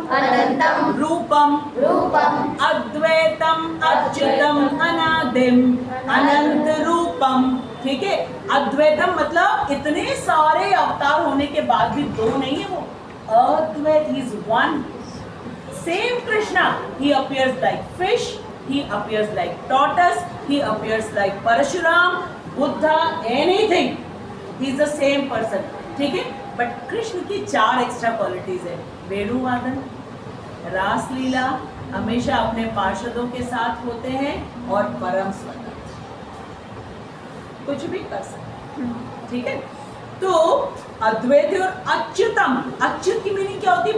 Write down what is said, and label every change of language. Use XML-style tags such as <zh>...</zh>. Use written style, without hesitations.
<sa>अनंतम, रूपम, रूपम, अद्वैतम, अच्युतम, अनादिम, अनंत रूपम।</sa> <hi>ठीक है, अद्वैतम मतलब इतने सारे अवतार होने के बाद भी दो नहीं है वो, अद्वैत,</hi> <en>He is one. Same Krishna, he appears like fish, he appears like tortoise, he appears like Parashuram, Buddha, anything, he is the same person.</en> <hi>ठीक है, बट कृष्ण की 4 एक्स्ट्रा क्वालिटीज है। वेणु वादन, रास लीला, हमेशा अपने पार्षदों के साथ होते हैं, और परम स्वतंत्र, कुछ भी कर सकते हैं। ठीक है, तो अद्वैत और अच्युतम, अच्युत की मीनिंग क्या होती है?</hi>